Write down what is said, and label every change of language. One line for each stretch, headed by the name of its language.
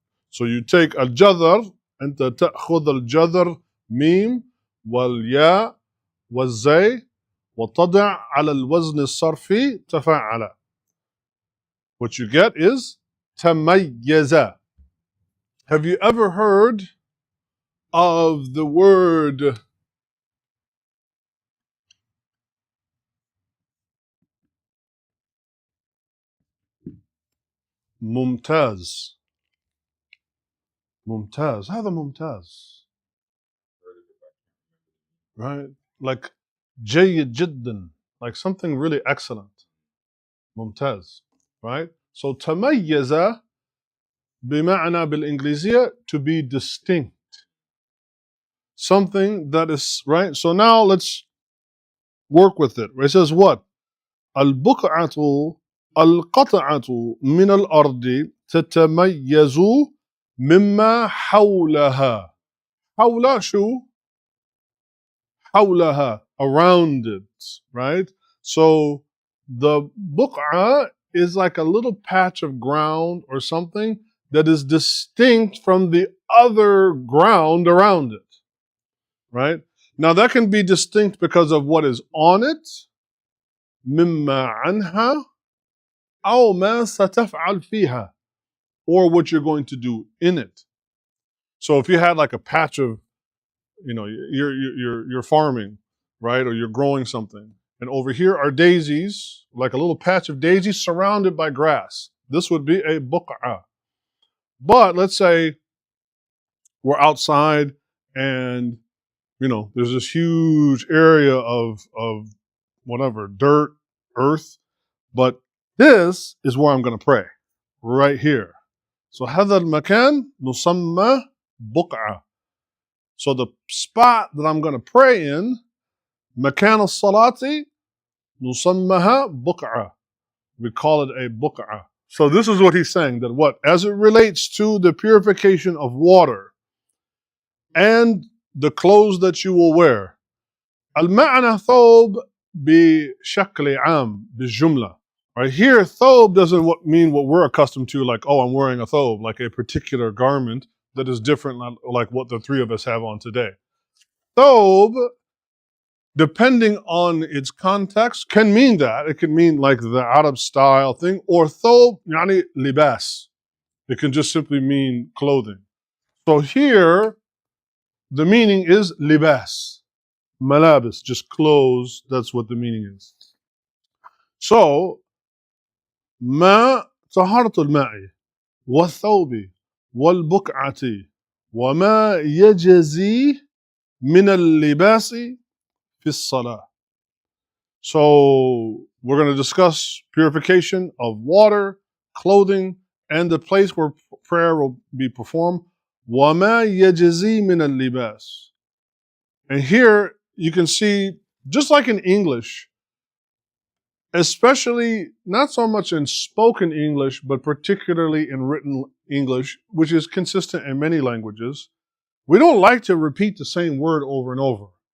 English: So you take
Arabic: الجذر, أنت تأخذ الجذر ميم والياء والزي وتضع على الوزن الصرفي تفعل.
English: What you get is تميز. Have you ever heard of the word ممتاز؟ ممتاز.
Arabic: هذا ممتاز,
English: right? Like
Arabic: جيد جدا,
English: like something really excellent.
Arabic: ممتاز,
English: right? So
Arabic: تميز بمعنى بالإنجليزية
English: to be distinct. Something that is, right? So now let's work with it. It says what?
Arabic: البقعة القطعة من الأرض تتميز مما حولها. حول شو؟ حولها,
English: around it, right? So the buq'a is like a little patch of ground or something that is distinct from the other ground around it, right? Now that can be distinct because of what is on it,
Arabic: مما عنها, أو ما ستفعل فيها,
English: or what you're going to do in it. So if you had like a patch of, you're farming, right, or you're growing something, and over here are daisies, like a little patch of daisies surrounded by grass. This would be a buq'a. But let's say we're outside and there's this huge area of whatever, dirt, earth, but this is where I'm going to pray, right here.
Arabic: So هذا المكان نسمى بقعة.
English: So the spot that I'm going to pray in,
Arabic: مكان الصلاة نسمىها بقعة.
English: We call it a buq'ah. So this is what he's saying, that what? As it relates to the purification of water and the clothes that you will wear.
Arabic: المعنى ثوب بشكل عام بالجملة.
English: Right here, thobe doesn't mean what we're accustomed to, like, oh, I'm wearing a thobe, like a particular garment that is different, like what the three of us have on today. Thobe, depending on its context, can mean that. It can mean like the Arab style thing, or thobe,
Arabic: yani libas.
English: It can just simply mean clothing. So here, the meaning is libas, malabis, just clothes. That's what the meaning is.
Arabic: So, ما طهارة الماء والثوب والبقعة وما يجزي من اللباس في الصلاة.
English: So we're going to discuss purification of water, clothing, and the place where prayer will be performed.
Arabic: وما يجزي من اللباس.
English: And here you can see, just like in English, especially not so much in spoken English, but particularly in written English, which is consistent in many languages, we don't like to repeat the same word over and over.